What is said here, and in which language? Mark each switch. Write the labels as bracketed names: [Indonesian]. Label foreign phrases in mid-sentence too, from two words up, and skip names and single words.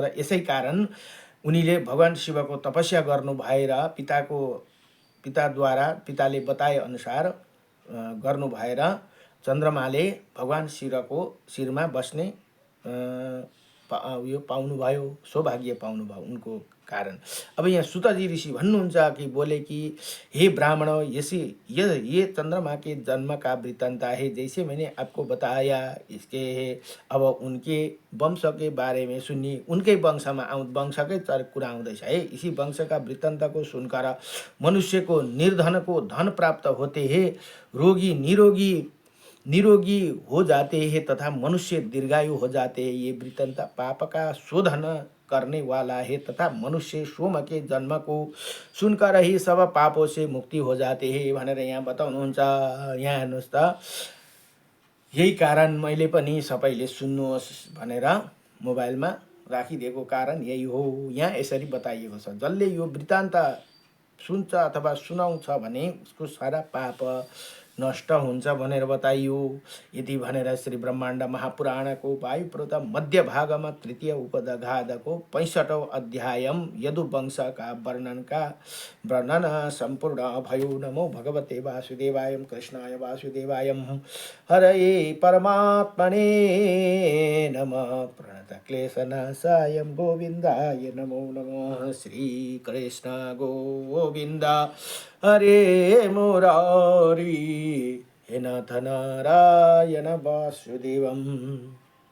[Nepali] र यसै कारण उनीले भगवान शिवको तपस्या गर्नु भएर पिताले बताए अनुसार गर्नु भएर चन्द्रमाले भगवान शिवको शिरमा बस्ने यो पाउनुभयो, सौभाग्य पाउनुभयो उनको कारण। अब यहाँ सुतजी ऋषि भन्नुहुन्छ [Hindi] कि बोले कि हे ब्राह्मण, ये चंद्रमा के जन्म का वृत्तांत है, जैसे मैंने आपको बताया। इसके अब उनके वंश के बारे में सुनिए। [Nepali] उनकै वंशकै कुरा आउँदैछ है। [Hindi] इसी वंश का वृत्तांत को सुनकर मनुष्य को निर्धन को धन प्राप्त होते हैं, रोगी निरोगी हो जाते हैं तथा मनुष्य दीर्घायु हो जाते हैं। ये वृत्तांत पाप का शोधन करने वाला है तथा मनुष्य सोम के जन्म को सुनकर ही सब पापों से मुक्ति हो जाते हैं [Nepali] भनेर यहाँ बताउनुहुन्छ। यहाँ हेर्नुहोस् त, यही कारण मैले पनि सबैले सुन्नुहोस् भनेर मोबाइलमा राखिदिएको कारण यही हो। यहाँ यसरी बताइएको छ, जसले यो वृत्तान्त सुन्छ अथवा सुनाउँछ भने उसको सारा पाप नष्ट हुन्छ भनेर बताइयो। यति भनेर श्री ब्रह्माण्ड महापुराणको वायुपुरत मध्य भागमा 3 उपदघातको 65औं अध्यायम यदुवंशका वर्णन सम्पूर्ण भयो। [Sanskrit] नमो भगवते वासुदेवाय कृष्णाय वासुदेवाय हरये परमात्मने नमः। प्रणत क्लेशनाशाय गोविन्दाय नमो नमः। श्री कृष्ण गोविन्द हरे मुरारी हे नाथ नारायण वासुदेवम्।